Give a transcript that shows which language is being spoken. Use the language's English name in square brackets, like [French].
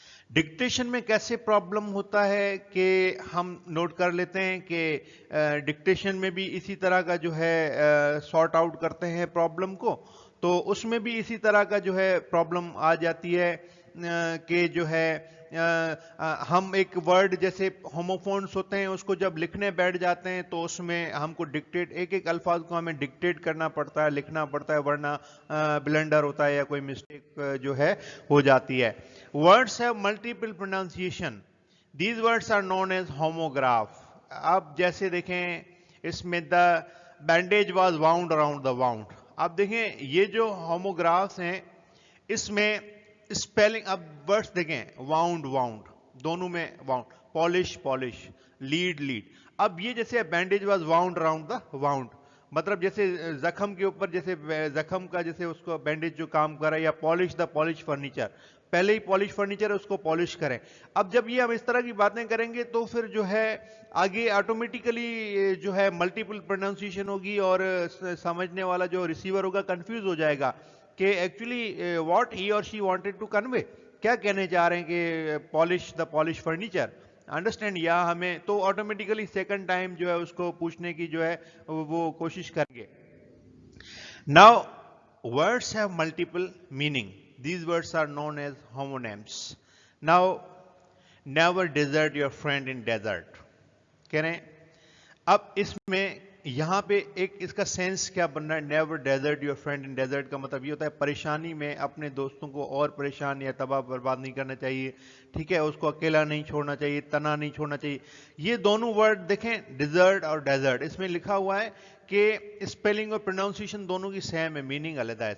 [Urdu] Dictation میں کیسے problem ہوتا ہے کہ ہم نوٹ کر لیتے ہیں کہ ڈکٹیشن میں بھی اسی طرح کا جو ہے سارٹ آؤٹ کرتے ہیں پرابلم کو, تو اس میں بھی اسی طرح کا جو ہے پرابلم آ جاتی ہے کہ جو ہے ہم ایک ورڈ جیسے ہوموفونس ہوتے ہیں اس کو جب لکھنے بیٹھ جاتے ہیں تو اس میں ہم کو ڈکٹیٹ ایک الفاظ کو ہمیں ڈکٹیٹ کرنا پڑتا ہے, لکھنا پڑتا ہے, ورنہ بلنڈر ہوتا ہے یا کوئی مسٹیک جو ہے ہو جاتی ہے. [English] Words have multiple pronunciation. These words are known as homograph. [Urdu] اب جیسے دیکھیں اس میں [English] the bandage was wound around the wound. [Urdu] اب دیکھیں یہ جو ہوموگرافس ہیں اس میں اسپیلنگ, اب ورڈس دیکھیں واؤنڈ دونوں میں واؤنڈ, پالش لیڈ. اب یہ جیسے [English] bandage was wound around the wound, [Urdu] مطلب جیسے زخم کے اوپر جیسے زخم کا جیسے اس کو بینڈیج جو کام کر رہا ہے, یا [English] polish the polish furniture, [Urdu] پہلے ہی پالش فرنیچر ہے اس کو پالش کریں. اب جب یہ ہم اس طرح کی باتیں کریں گے تو پھر جو ہے آگے آٹومیٹیکلی جو ہے ملٹیپل پروناؤنسیشن ہوگی اور سمجھنے والا جو ریسیور ہوگا کنفیوز ہو جائے گا کہ [English] actually what he اور she wanted to convey, [Urdu] کیا کہنے جا رہے ہیں کہ [English] polish the polish furniture, [Urdu] انڈرسٹینڈ, یا ہمیں تو آٹومیٹیکلی سیکنڈ ٹائم جو ہے اس کو پوچھنے کی جو ہے وہ کوشش کریں گے. [English] Now words have multiple meaning. These words are known as homonyms. Now never desert your friend in desert. [Urdu] کہہ رہے ہیں اب اس میں یہاں پہ ایک اس کا سینس کیا بن رہا ہے, [English] never desert your friend in desert [Urdu] کا مطلب یہ ہوتا ہے پریشانی میں اپنے دوستوں کو اور پریشان یا تباہ برباد نہیں کرنا چاہیے. ٹھیک ہے, اس کو اکیلا نہیں چھوڑنا چاہیے, تنہا نہیں چھوڑنا چاہیے. یہ دونوں ورڈ دیکھیں ڈیزرٹ اور ڈیزرٹ, اس میں لکھا ہوا ہے کہ اسپیلنگ اور پروناؤنسیشن دونوں کی سیم ہے, میننگ علیحدہ ہے.